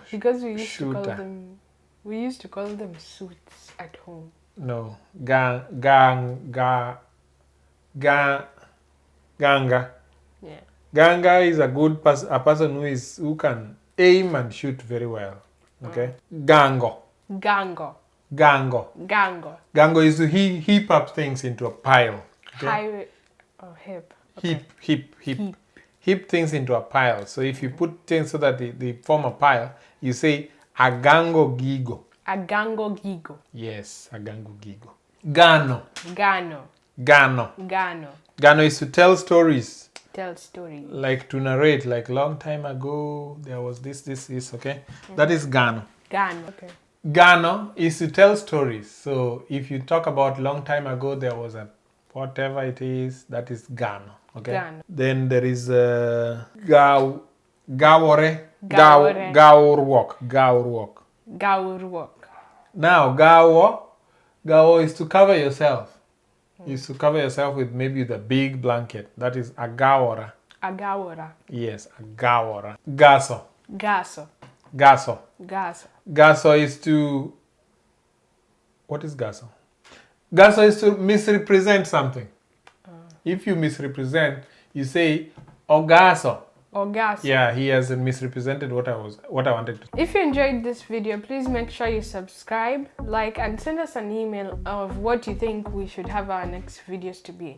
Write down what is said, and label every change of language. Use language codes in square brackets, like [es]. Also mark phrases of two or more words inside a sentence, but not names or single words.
[en] Because we used shooter. to call them. We used to call them suits at home. No. Ganga. Yeah. Ganga is a good a person who can aim and shoot very well. Okay. Gango. Gango. Gango. Gango. Gango is to heap up things into a pile. Okay? Highway or hip. Okay. Heap things into a pile. So if you put things so that they form a pile, you say [luo] agango gigo. Agango gigo. [en] Yes, [luo] agango gigo. [en] Gano. Gano. Gano. Gano. Gano is to tell stories. Tell stories. Like to narrate, like long time ago, there was this, okay? That is Gano. Gano. Okay. Gano is to tell stories. So if you talk about long time ago, there was a whatever it is, that is Gano. Okay. Gano. Then there is Gawore. Gawore. Gaurwok. Gaurwok. Now Gawo is to cover yourself. Is to cover yourself with maybe the big blanket. That is agawara. Agawara. Yes, agawara. Gaso. Gaso. Gaso. Gaso. Gaso is to... What is gaso? Gaso is to misrepresent something. If you misrepresent, you say ogaso. Ogaso. Yeah, he has misrepresented what I wanted to. If you enjoyed this video, please make sure you subscribe, like, and send us an email of what you think we should have our next videos to be.